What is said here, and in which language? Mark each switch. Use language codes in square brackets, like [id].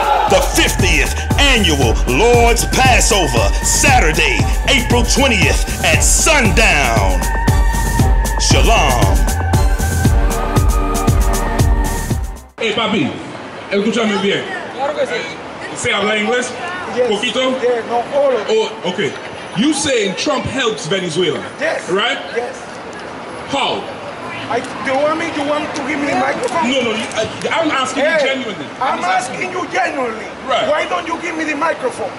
[en] The 50th Annual Lord's Passover, Saturday, April 20th at sundown. [he] Shalom. [es] Hey papi, escúchame bien. Claro que sí. ¿Se habla inglés? [en] Yes. [es] Poquito? [en] Yeah, no, all of it. Oh, okay. You saying Trump helps Venezuela? Yes. Right? Yes. How? You want to give me the microphone? No, I'm asking you genuinely. I'm asking you genuinely. Right. Why don't you give me the microphone?